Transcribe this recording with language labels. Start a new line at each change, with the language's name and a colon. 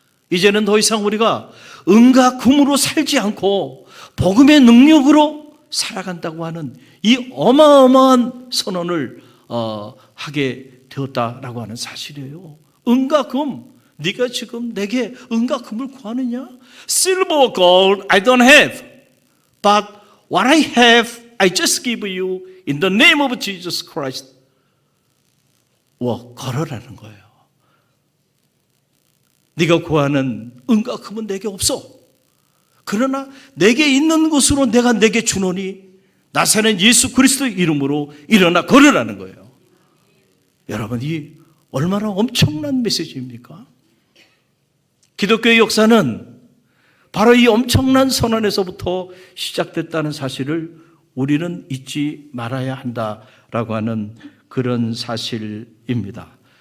Korean: 이제는 더 이상 우리가 은과 금으로 살지 않고 복음의 능력으로 살아간다고 하는 이 어마어마한 선언을 하게 되었다라고 하는 사실이에요. 은과 금, 네가 지금 내게 은과 금을 구하느냐?
English: Silver, gold, I don't have, but what I have, I just give you in the name of Jesus Christ.
Korean: 걸어라는 거예요. 네가 구하는 은과 금은 내게 없어. 그러나 내게 있는 것으로 내가 내게 주노니 나사렛 예수 그리스도의 이름으로 일어나 걸으라는 거예요. 여러분, 이 얼마나 엄청난 메시지입니까? 기독교의 역사는 바로 이 엄청난 선언에서부터 시작됐다는 사실을 우리는 잊지 말아야 한다라고 하는 그런 사실입니다.